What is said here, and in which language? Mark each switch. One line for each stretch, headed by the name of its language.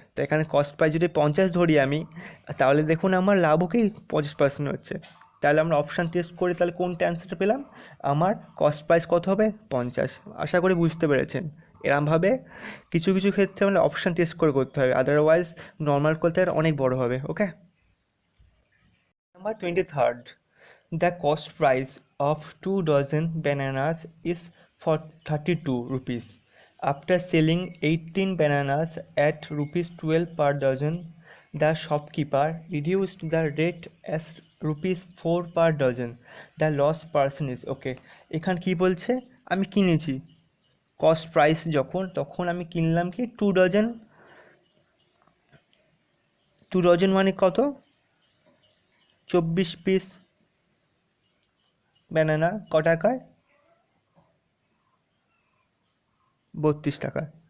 Bangla: তো এখানে cost price যদি 50 ধরি আমি, তাহলে দেখুন আমার লাভও কি 50% হচ্ছে। তাহলে আমরা অপশান টেস্ট করে তাহলে কোনটা অ্যান্সারটা পেলাম, আমার কস্ট প্রাইস কত হবে 50। আশা করি বুঝতে পেরেছেন। এরমভাবে কিছু কিছু ক্ষেত্রে আমরা অপশান টেস্ট করে করতে হবে, আদারওয়াইজ নর্মাল করতে অনেক বড় হবে।
English: Okay. Number 23rd. The cost price of 2 dozen bananas is for 32 rupees. After selling 18 bananas at ₹12 per dozen, the shopkeeper reduced the rate as ₹4 per dozen. The loss person is okay.
Bangla: এখানে কি বলছে, আমি কিনেছি cost price যখন, তখন আমি কিনলাম কি 2 ডজন, 2 ডজন মানে কত 24 পিস ব্যানানা, ক টাকায় 32 টাকা।